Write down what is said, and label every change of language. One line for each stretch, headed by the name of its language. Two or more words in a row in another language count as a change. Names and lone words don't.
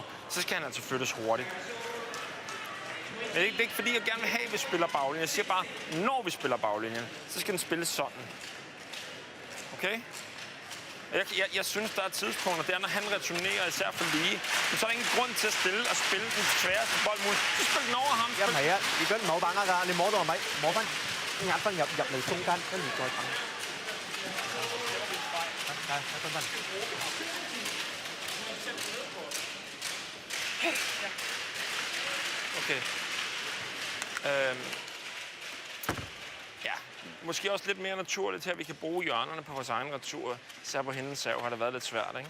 Danish: Så skal han altså flyttes hurtigt. Det er ikke fordi, jeg gerne vil have, at vi spiller baglinjen. Jeg siger bare, når vi spiller baglinjen, så skal den spilles sådan. Okay? Jeg synes, der er tidspunkter, der når han returnerer især for lige, men så er der ingen grund til at spille den sværeste bold muligt. Så spil den over ham.
Cantonese: 因為啊，如果冇把握㗎，你摸到係咪摸翻壓分入嚟中間，跟住再等。分。
Danish: Okay. Ja, måske også lidt mere naturligt til, at vi kan bruge hjørnerne på vores egen retur. Især på hendes sav har det været lidt svært, ikke?